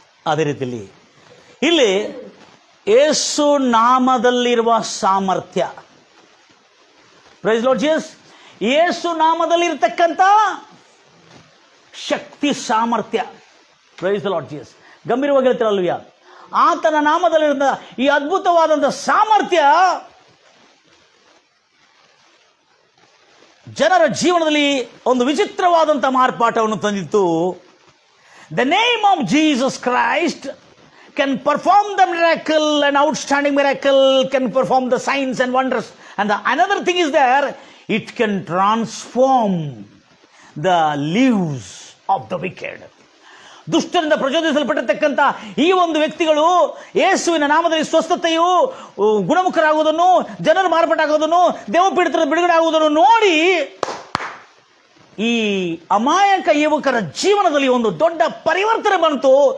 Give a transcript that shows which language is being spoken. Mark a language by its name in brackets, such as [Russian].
[Kannada] ಅದೇ ರೀತಿಯಲ್ಲಿ ಇಲ್ಲಿ ಯೇಸು ನಾಮದಲ್ಲಿರುವ ಸಾಮರ್ಥ್ಯ, [English] praise the Lord Jesus, [Kannada] ಯೇಸು ನಾಮದಲ್ಲಿರ್ತಕ್ಕಂಥ ಶಕ್ತಿ, ಸಾಮರ್ಥ್ಯ, ಪ್ರೈಸ್ ದ ಲಾರ್ಡ್ ಜೀಸಸ್. ಗಂಭೀರವಾಗಿ ಹೇಳ್ತೀರಲ್ವಯ್ಯ, ಆತನ ನಾಮದಲ್ಲಿರುವ ಈ ಅದ್ಭುತವಾದಂಥ ಸಾಮರ್ಥ್ಯ ಜನರ ಜೀವನದಲ್ಲಿ ಒಂದು ವಿಚಿತ್ರವಾದಂಥ ಮಾರ್ಪಾಟವನ್ನು ತಂದಿತ್ತು. [English] The name of Jesus Christ can perform the miracle, an outstanding miracle, can perform the signs and wonders. And another thing is there, it can transform the lives of the wicked. [Kannada] ದುಷ್ಟರಿಂದ ಪ್ರಚೋದಿಸಲ್ಪಟ್ಟಿರ್ತಕ್ಕಂಥ ಈ ಒಂದು ವ್ಯಕ್ತಿಗಳು ಯೇಸುವಿನ ನಾಮದಲ್ಲಿ ಸ್ವಸ್ಥತೆಯು, ಗುಣಮುಖರಾಗುವುದನ್ನು, ಜನರು ಮಾರ್ಪಾಟಾಗುವುದನ್ನು, ದೇವಪೀಡಿತರ ಬಿಡುಗಡೆ ಆಗುವುದನ್ನು ನೋಡಿ ಈ ಅಮಾಯಕ ಯುವಕರ ಜೀವನದಲ್ಲಿ ಒಂದು ದೊಡ್ಡ ಪರಿವರ್ತನೆ ಬಂತು.